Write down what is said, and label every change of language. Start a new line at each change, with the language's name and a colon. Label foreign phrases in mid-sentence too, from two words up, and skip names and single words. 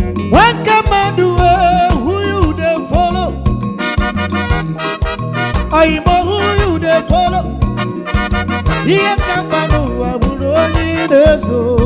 Igbo: Nwoke mmadụ,
Nigerian Pidgin: eh, who you dey follow? Oyimo, who you dey follow?
Igbo: Ihe ka mkpa n'ụwa bụ na onye ị na-eso.